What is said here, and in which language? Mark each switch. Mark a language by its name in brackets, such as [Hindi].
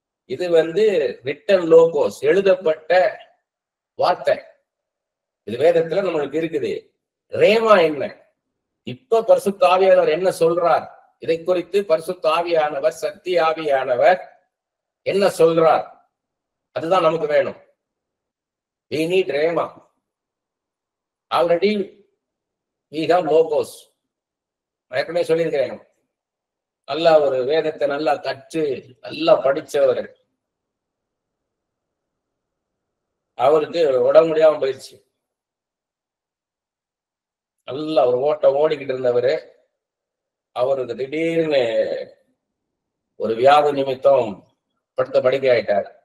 [Tamil] இது [English] written logos, [Tamil] எழுதப்பட்ட வார்த்தை. இது வேதத்துல நம்மளுக்கு இருக்குது. ரேமா என்ன? இப்ப பரிசுத்த ஆவியானவர் என்ன சொல்றார்? இதை குறித்து பரிசுத்த ஆவியானவர், சத்திய ஆவியானவர் என்ன சொல்றார்? அதுதான் நமக்கு வேணும். [English] We need [Tamil] rhema. [English] Already we have logos. [Tamil] ஏற்கனவே சொல்லியிருக்கிறேன், நல்லா ஒரு வேதத்தை நல்லா கற்று நல்லா படிச்சவர், அவருக்கு உடம்பு முடியாம போயிடுச்சு. நல்லா ஒரு ஓட்டம் ஓடிக்கிட்டு இருந்தவரு, அவருக்கு திடீர்னு ஒரு வியாதி நிமித்தம் படுத்த படுக்கை ஆயிட்டார்.